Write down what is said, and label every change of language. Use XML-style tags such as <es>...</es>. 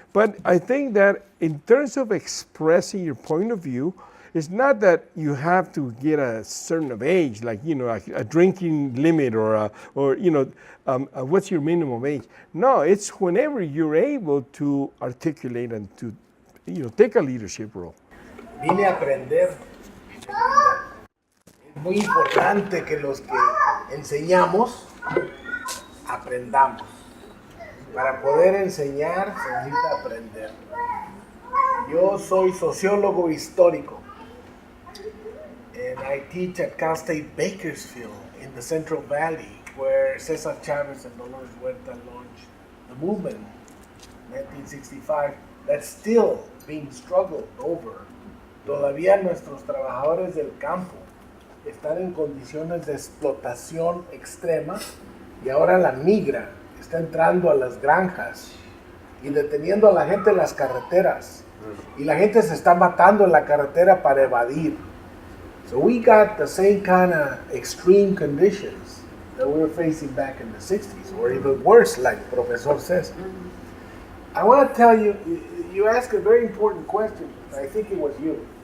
<en>But I think that in terms of expressing your point of view, it's not that you have to get a certain of age, like, a drinking limit or what's your minimum age. No, it's whenever you're able to articulate and to, take a leadership role.</en> <es>Vine a aprender. Es muy importante que los que enseñamos aprendamos. Para poder enseñar se necesita aprender. Yo soy sociólogo histórico.</es> <en>And I teach at Cal State Bakersfield in the Central Valley, where Cesar Chavez and Dolores Huerta launched the movement in 1965 that's still being struggled over.</en> <es>Todavía nuestros trabajadores del campo están en condiciones de explotación extrema y ahora la migra está entrando a las granjas y deteniendo a la gente en las carreteras. Y la gente se está matando en la carretera para evadir.</es> <en>So we got the same kind of extreme conditions that we were facing back in the 60s, or even worse, like Professor says. I want to tell you, you asked a very important question. I think it was you.</en>